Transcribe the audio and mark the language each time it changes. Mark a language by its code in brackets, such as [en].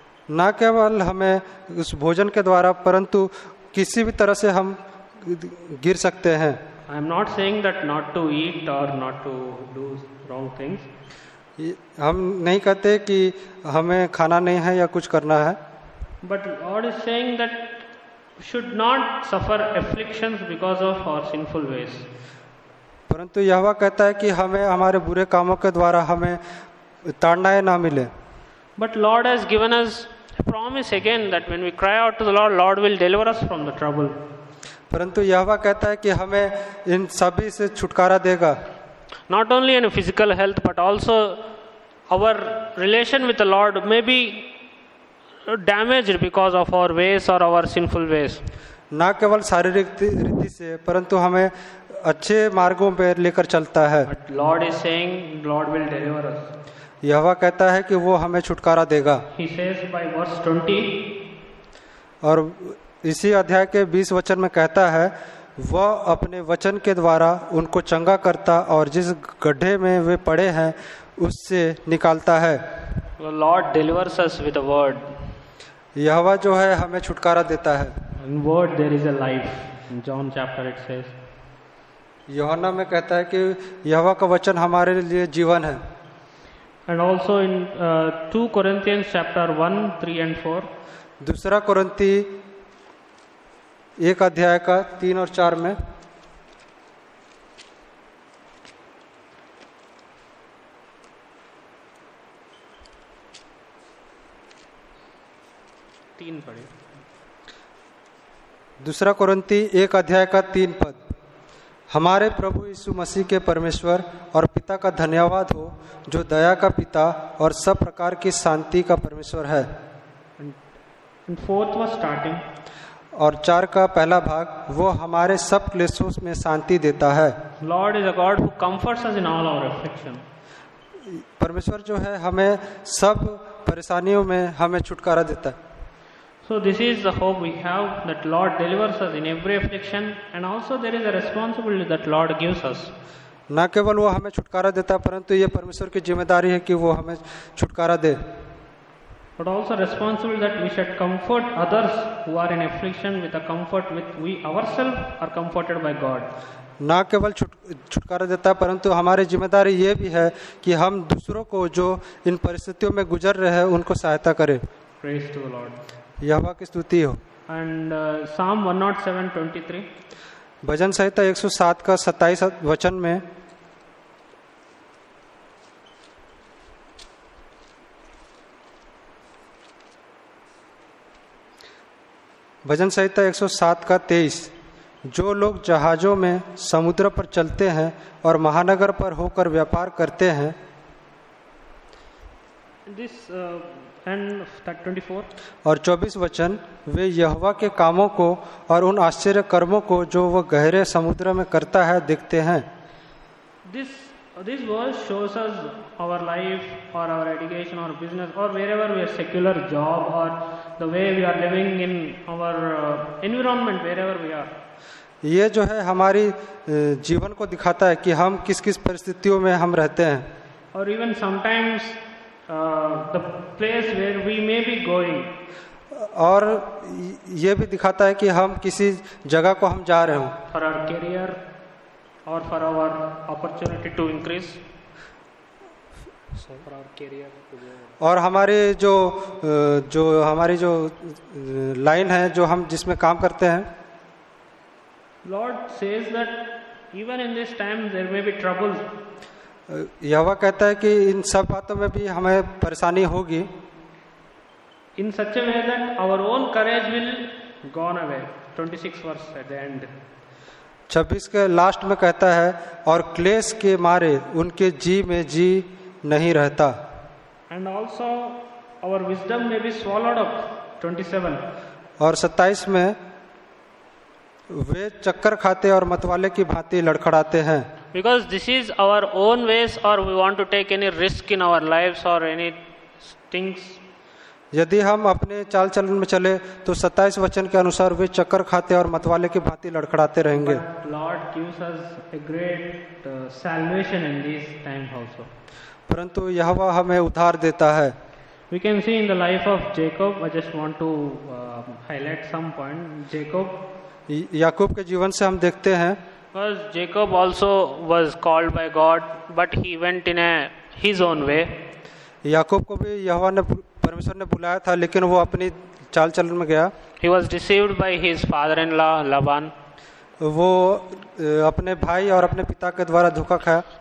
[hi] ना केवल हमें उस भोजन के द्वारा परंतु किसी भी तरह से हम गिर सकते हैं. [en] I am not saying that not to eat or not to do wrong things. [hi] हम नहीं कहते कि हमें खाना नहीं है या कुछ करना है. [en] But God is saying that we should not suffer afflictions because of our sinful ways. [hi] परंतु यहोवा कहता है कि हमें हमारे बुरे कामों के द्वारा हमें ताड़नाएं ना मिले. [en] But Lord has given us a promise again that when we cry out to the Lord, Lord will deliver us from the trouble. [hi] परंतु यहोवा कहता है कि हमें इन सभी से छुटकारा देगा. [en] Not only in physical health but also our relation with the Lord may be damaged because of our ways or our sinful ways. [hi] ना केवल शारीरिक रीति से परंतु हमें अच्छे मार्गों पर लेकर चलता है. [en] But Lord is saying Lord will deliver us. [hi] यहोवा कहता है कि वो हमें छुटकारा देगा. [en] He says by verse 20. [hi] और इसी अध्याय के 20 वचन में कहता है, वह अपने वचन के द्वारा उनको चंगा करता और जिस गड्ढे में वे पड़े हैं उससे निकालता है. [en] The Lord delivers us with a word. [hi] यहोवा जो है हमें छुटकारा देता है. [en] In word there is a life. In John chapter it says. [hi] यूहन्ना में कहता है कि यहोवा का वचन हमारे लिए जीवन है. [en] And also in 2 Corinthians chapter 1, 3 and 4. [hi] दूसरा कुरिन्ती 1 अध्याय का 3 और 4 में. दूसरा कुरिन्ती 1 अध्याय का 3 पद. हमारे प्रभु यीशु मसीह के परमेश्वर और पिता का धन्यवाद हो, जो दया का पिता और सब प्रकार की शांति का परमेश्वर है. [en] And 4th was starting. [hi] और 4 का पहला भाग, वो हमारे सब क्लेशों में शांति देता है. [en] Lord is a God who comforts us in all our affliction. [hi] परमेश्वर जो है हमें सब परेशानियों में हमें छुटकारा देता है. [en] So this is the hope we have, that Lord delivers us in every affliction, and also there is a responsibility that Lord gives us. [hi] ना केवल वो हमें छुटकारा देता है परंतु ये परमेश्वर की जिम्मेदारी है कि वो हमें छुटकारा दे. [en] But also responsible that we should comfort others who are in affliction with a comfort with we ourselves are comforted by God. [hi] ना केवल छुटकारा देता है परंतु हमारी जिम्मेदारी ये भी है कि हम दूसरों को जो इन परिस्थितियों में गुजर रहे हैं उनको सहायता करें. [en] Praise to the Lord. [hi] यहोवा की स्तुति हो. [en] And Psalm 107:23. [hi] भजन संहिता 107 का 27 वचन में, भजन संहिता 107 का 23. जो लोग जहाजों में समुद्र पर चलते हैं और महानगर पर होकर व्यापार करते हैं. [en] This and 24. [hi] और 24 वचन, वे यहोवा के कामों को और उन आश्चर्य कर्मों को जो वह गहरे समुद्र में करता है देखते हैं. [en] This This verse shows us our life or our education or business or wherever we are secular job or the way we are living in our environment wherever we are. [hi] ये जो है हमारी जीवन को दिखाता है कि हम किस किस परिस्थितियों में हम रहते हैं. [en] Or even sometimes the place where we may be going. [hi] और ये भी दिखाता है कि हम किसी जगह को हम जा रहे हों. [en] For our career or for our opportunity to increase. For our career. [hi] और हमारे जो हमारी जो लाइन है जो हम जिसमें काम करते हैं. [en] Lord says that even in this time there may be troubles. [hi] यहोवा कहता है कि इन सब बातों में भी हमें परेशानी होगी. [en] In such a way that our own courage will gone away. 26 verse at the end. [hi] 26 के लास्ट में कहता है और क्लेश के मारे उनके जी में जी नहीं रहता. [en] And also our wisdom may be swallowed up. 27. [hi] और 27 में वे चक्कर खाते और मतवाले की भांति लड़खड़ाते हैं. [en] Because this is our own ways or we want to take any risk in our lives or any things. [hi] यदि हम अपने चाल चलन में चले तो 27 वचन के अनुसार वे चक्कर खाते और मतवाले की भांति लड़खड़ाते रहेंगे. [en] Lord gives us a great salvation in this time also. [hi] परंतु यहोवा हमें उद्धार देता है. [en] We can see in the life of Jacob. I just want to highlight some point. Jacob. [hi] याकूब के जीवन से हम देखते हैं. [en] Because Jacob also was called by God, but he went in his own way. [hi] याकूब को भी यहोवा ने परमेश्वर ने बुलाया था लेकिन वो अपनी चाल चलन में गया. [en] He was deceived by his father-in-law Laban. [hi] वो अपने भाई और अपने पिता के द्वारा धोखा खाया.